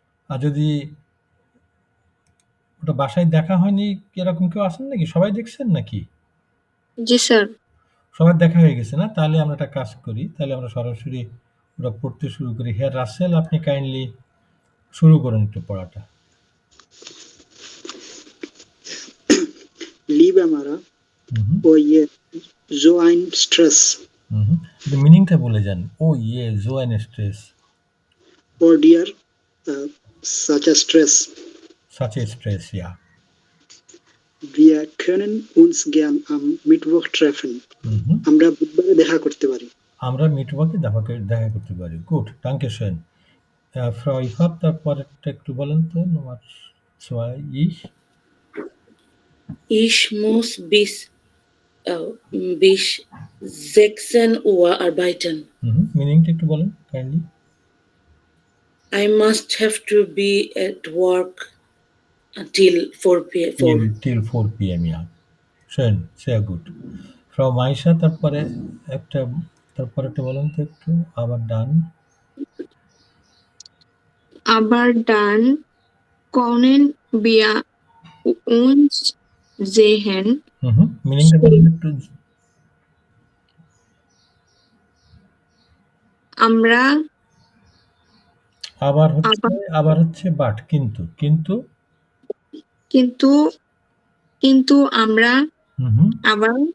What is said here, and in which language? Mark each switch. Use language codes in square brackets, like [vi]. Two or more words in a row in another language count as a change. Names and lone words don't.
[bn] আর যদি ওটা বাসায় দেখা হয়নি, এরকম কেউ আছেন নাকি? সবাই দেখছেন নাকি? জি স্যার। সবার দেখা হয়ে গেছে না? তাহলে আমরা একটা কাজ করি। তাহলে আমরা সরাসরি ওটা পড়তে শুরু করি। হেয়ার রাসেল, আপনি কাইন্ডলি শুরু করুন একটু পড়াটা। [de] Liebe Mara, হুম, oh je, so ein Stress. [bn] হুম। মিনিংটা বলে যান। ও ইয়ে, [de] so ein Stress. [en] Oh dear, such a Stress. Such a Stress, [de] ja. Wir können uns gern am Mittwoch treffen. হুম। [bn] আমরা বুধবারে দেখা করতে পারি। আমরা মিটওয়ার্কে দেখা করতে পারি। গুড, [de] danke schön. Frau Ifat, [bn] তারপরেরটা একটু বলেন তো, [de] Nummer 2, ich. Ich muss bis 16 Uhr arbeiten. [bn] মিনিংটা একটু বলেন কাইন্ডলি। [en] I must have to be at work until 4 p.m. Till 4 p.m. [de] ja. Schön, sehr gut. [bn] Frau Maisha, তারপরেরটা বলেন তো একটু, আবার ডান। [de] Aber dann können wir uns sehen. [bn] মিনিংটা বলেন একটু। আমরা আবার হচ্ছে বাট, কিন্তু আমরা আবার